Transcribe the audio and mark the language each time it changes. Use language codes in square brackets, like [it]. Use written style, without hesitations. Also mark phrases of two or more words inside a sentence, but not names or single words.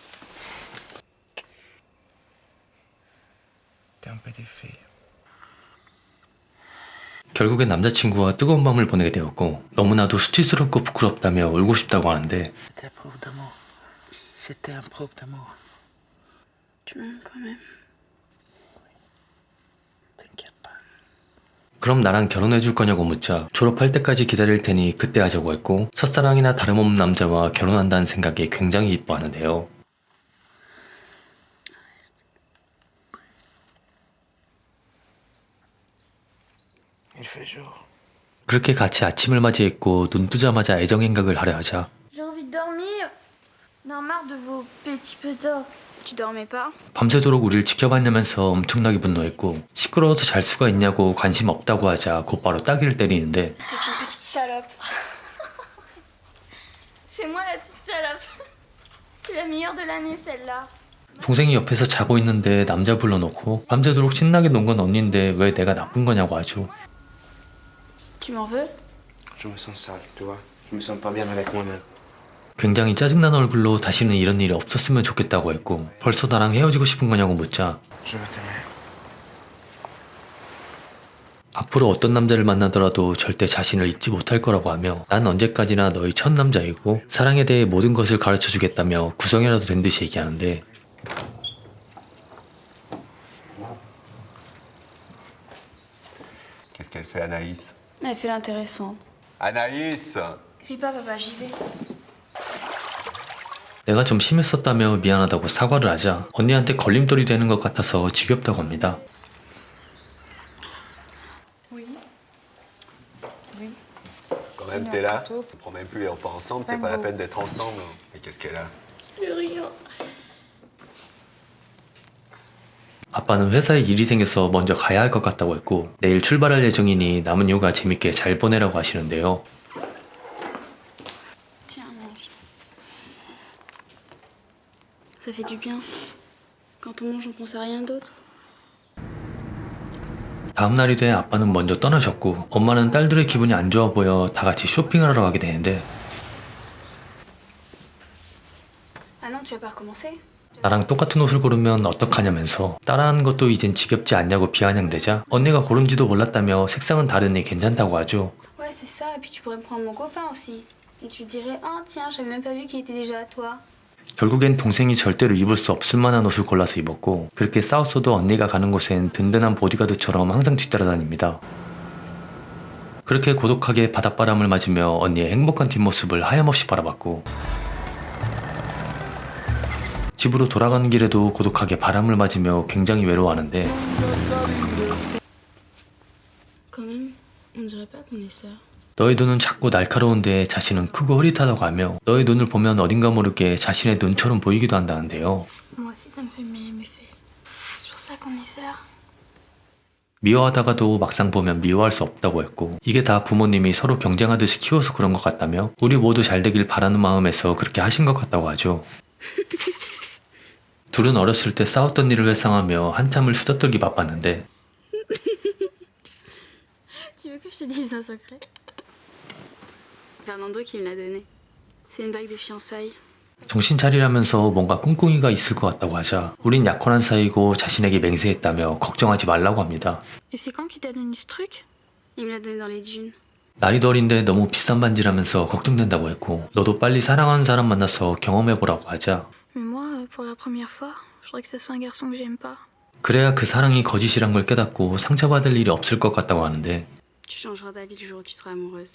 [fr] T'es un petit fille. [ko] 결국엔 남자친구와 뜨거운 밤을 보내게 되었고 너무나도 수치스럽고 부끄럽다며 울고 싶다고 하는데 [fr] C'était un preuve d'amour. C'était un preuve d'amour. Tu m'aimes quand même. T'inquiète pas. [ko] 그럼 나랑 결혼해줄 거냐고 묻자 졸업할 때까지 기다릴 테니 그때 하자고 했고 첫사랑이나 다름없는 남자와 결혼한다는 생각에 굉장히 이뻐하는데요. [fr] Il fait jour. [ko] 그렇게 같이 아침을 맞이했고 눈 뜨자마자 애정행각을 하려 하자 [fr] J'ai envie de dormir. On a marre de vos petits pétards. Tu dormais pas? [ko] 밤새도록 우리를 지켜봤냐면서 엄청나게 분노했고 시끄러워서 잘 수가 있냐고 관심 없다고 하자 곧바로 따귀를 때리는데 [fr] T'es qu'une petite salope. C'est moi la petite salope. C'est la meilleure de l'année celle-là. [ko] 동생이 옆에서 자고 있는데 남자 불러놓고 밤새도록 신나게 논 건 언니인데 왜 내가 나쁜 거냐고 하죠. [fr] Tu m'en veux? Je me sens sale, tu vois. Je me sens pas bien avec moi-même. [ko] 굉장히 짜증난 얼굴로 다시는 이런 일이 없었으면 좋겠다고 했고 벌써 나랑 헤어지고 싶은 거냐고 묻자 [fr] Je vais t'aimer. [ko] 앞으로 어떤 남자를 만나더라도 절대 자신을 잊지 못할 거라고 하며 난 언제까지나 너의 첫 남자이고 사랑에 대해 모든 것을 가르쳐주겠다며 구성이라도 된 듯이 얘기하는데 [fr] Qu'est-ce qu'elle fait Anaïs? Elle fait l'intéressante. Anaïs! Crie pas, papa, j'y vais. [ko] 내가 좀 심했었다며 미안하다고 사과를 하자 언니한테 걸림돌이 되는 것 같아서 지겹다고 합니다. [fr] Oui. Quand même, t'es là. On prend même plus les repas ensemble, c'est pas la peine d'être ensemble. Mais qu'est-ce qu'elle a? [ko] 아빠는 회사에 일이 생겨서 먼저 가야 할 것 같다고 했고 내일 출발할 예정이니 남은 휴가 재밌게 잘 보내라고 하시는데요. [fr] Tiens, mange. Ça fait du bien. Quand on mange, on pense à rien d'autre. [ko] 다음 날이 돼 아빠는 먼저 떠나셨고 엄마는 딸들의 기분이 안 좋아 보여 다 같이 쇼핑을 하러 가게 되는데 [fr] Ah non, tu vas pas recommencer? [ko] 나랑 똑같은 옷을 고르면 어떡하냐면서 따라하는 것도 이젠 지겹지 않냐고 비아냥대자 언니가 고른지도 몰랐다며 색상은 다르니 괜찮다고 하죠. [fr] Ouais, c'est ça. Et puis tu pourrais me prendre mon copain aussi. Et tu dirais, ah tiens, j'avais même pas vu qu'il était déjà à toi. [ko] 결국엔 동생이 절대로 입을 수 없을 만한 옷을 골라서 입었고 그렇게 싸웠어도 언니가 가는 곳엔 든든한 보디가드처럼 항상 뒤따라다닙니다. 그렇게 고독하게 바닷바람을 맞으며 언니의 행복한 뒷모습을 하염없이 바라봤고 집으로 돌아가는 길에도 고독하게 바람을 맞으며 굉장히 외로워하는데 [fr] Quand même, on dirait pas qu'on est sœurs. [ko] 너의 눈은 작고 날카로운데 자신은 크고 흐릿하다고 하며 너의 눈을 보면 어딘가 모르게 자신의 눈처럼 보이기도 한다는데요. [fr] Moi aussi, ça me fait le même effet. C'est pour ça qu'on est sœurs. [ko] 미워하다가도 막상 보면 미워할 수 없다고 했고 이게 다 부모님이 서로 경쟁하듯이 키워서 그런 것 같다며 우리 모두 잘 되길 바라는 마음에서 그렇게 하신 것 같다고 하죠. 둘은 어렸을 때 싸웠던 일을 회상하며 한참을 수다떨기 바빴는데 [fr] Tu veux que je te dise un secret? Fernando qui me l'a donné. C'est une bague de fiançailles. [ko] 정신 차리라면서 뭔가 꿍꿍이가 있을 것 같다고 하자 우린 약혼한 사이고 자신에게 맹세했다며 걱정하지 말라고 합니다. [fr] Et c'est quand qu'il t'a donné ce truc? Il me l'a donné dans les dunes. [ko] 나이도 어린데 너무 비싼 반지라면서 걱정된다고 했고 너도 빨리 사랑하는 사람 만나서 경험해보라고 하자 [fr] Mais moi, pour la première fois, je voudrais que ce soit un garçon que j'aime pas. [ko] 그래야 그 사랑이 거짓이란 걸 깨닫고 상처받을 일이 없을 것 같다고 하는데 [fr] Tu changeras d'avis le jour où tu seras amoureuse.